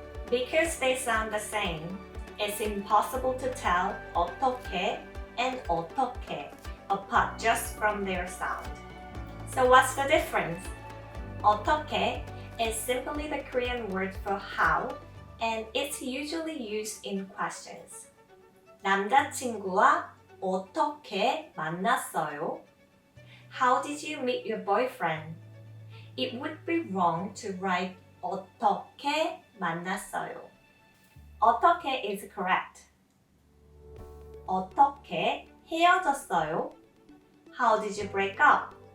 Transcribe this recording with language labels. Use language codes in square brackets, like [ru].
[en] Because they sound the same, it's impossible to tell 어떻게 and 어떻게 apart just from their sound. So what's the difference? 어떻게 is simply the Korean word for how, and it's usually used in questions. [ko] 남자친구와 어떻게 만났어요? [en] How did you meet your boyfriend? It would be wrong to write [ko] 어떻게 만났어요. [en] 어떻게 is correct. [ko] 어떻게 헤어졌어요? [en] How did you break up?